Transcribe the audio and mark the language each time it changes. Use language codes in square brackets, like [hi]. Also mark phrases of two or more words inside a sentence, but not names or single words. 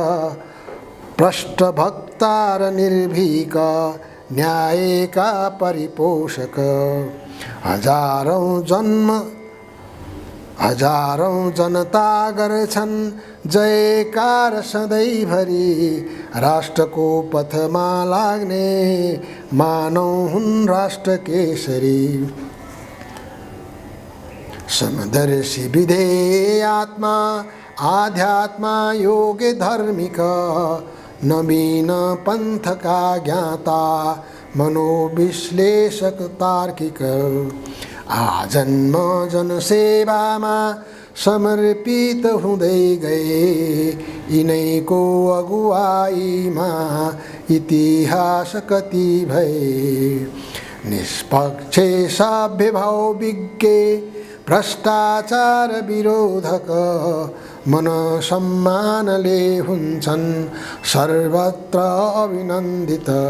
[ne] पृष्ठभक्ता र निर्भीक न्यायका परिपोषक हजारौं जनता गर्छन् जयकार सधैँभरि राष्ट्रको पथमा लाग्ने मानव हुन् राष्ट्र केसरी समदर्शी विधेय आत्मा आध्यात्मा योग धार्मिक नवीन पंथका ज्ञाता मनोविश्लेषक तार्किक आजन्म जनसेवामा समर्पित हुँदै गए यिनैको अगुवाईमा इतिहास कति भए निष्पक्ष सभ्य भाव विज्ञ भ्रष्टाचार विरोधक मन सम्मानले हुन्छन् सर्वत्र अभिनन्दित